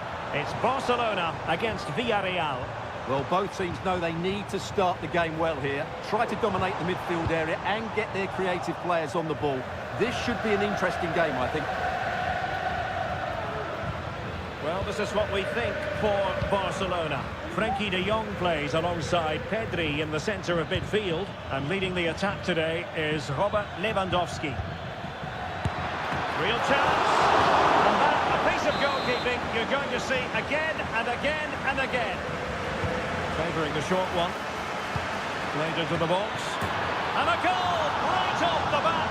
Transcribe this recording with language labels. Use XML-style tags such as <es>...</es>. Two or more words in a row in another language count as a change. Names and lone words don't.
<en>It's Barcelona against Villarreal. Well, both teams know they need to start the game well here. Try to dominate the midfield area and get their creative players on the ball. This should be an interesting game, I think. Well, this is what we think for Barcelona. Frenkie de Jong plays alongside Pedri in the centre of midfield, and leading the attack today is Robert Lewandowski. Real chance, and that, a piece of goalkeeping you're going to see again and again and again. Favouring the short one, played into the box, and a goal right off the bat.</en>